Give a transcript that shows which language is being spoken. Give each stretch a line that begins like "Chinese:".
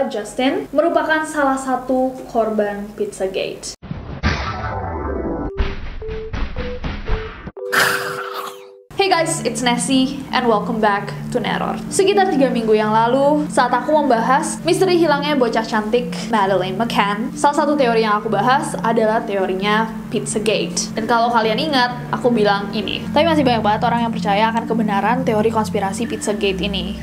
Indonesian: Justin merupakan salah satu korban Pizzagate.
English: Hey guys, it's Nessie and welcome back to Neror.
Indonesian: Sekitar 3 minggu yang lalu, saat aku membahas misteri hilangnya bocah cantik Madeleine McCann, salah satu teori yang aku bahas adalah teorinya Pizzagate. Dan kalau kalian ingat, aku bilang ini. Tapi masih banyak banget orang yang percaya akan kebenaran teori konspirasi Pizzagate ini.